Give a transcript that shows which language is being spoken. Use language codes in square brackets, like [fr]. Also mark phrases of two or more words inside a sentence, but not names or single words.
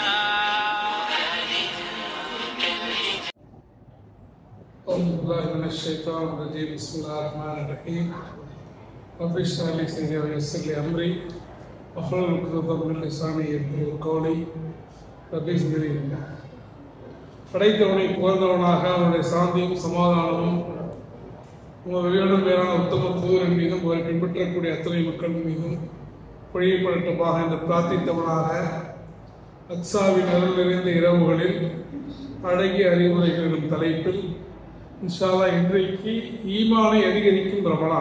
[ar] أعوذ بالله من الشيطان الرجيم. بسم الله الرحمن الرحيم. رب اشرح لي صدري ويسر لي أمري واحلل عقدة من لساني يفقهوا قولي رب زدني علما. [ta] படைத்தவனை புகழ்ந்தவனாக அவனுடைய சாந்தியும் சமாதானமும் உங்களுடன் மேலான உத்தம தூதரின் மீதும் அவரை பின்பற்றக்கூடிய அத்தனை மக்கள் மீதும் பொழியப்படட்டமாக என்று பிரார்த்தித்தவனாக அக்ஸாவின் அருள் நிறைந்த இரவுகளில் அழகிய அறிவுரைகளின் தலைப்பில் [ar] إن شاء الله [ta] இன்றைக்கு ஈமானை அதிகரிக்கும் ரமலான்.